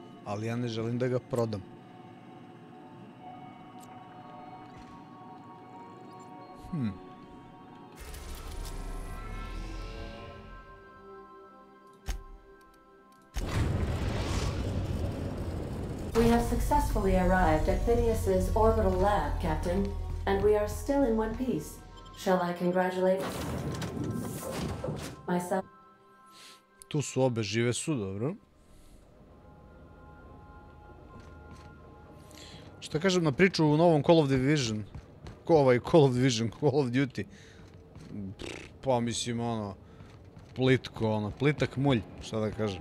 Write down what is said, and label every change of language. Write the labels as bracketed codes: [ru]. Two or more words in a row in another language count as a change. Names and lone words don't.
[sr] ali ja ne želim da ga prodam. [en] We have successfully arrived at Phineas's orbital lab, Captain, and we are still in one piece. Shall I congratulate myself? [sr] Tu su obe, žive su, dobro. Šta kažem na priču u novom Call of Division? Call of Duty. Pa mislim, ono, plitko, ono, plitak mulj, šta da kažem.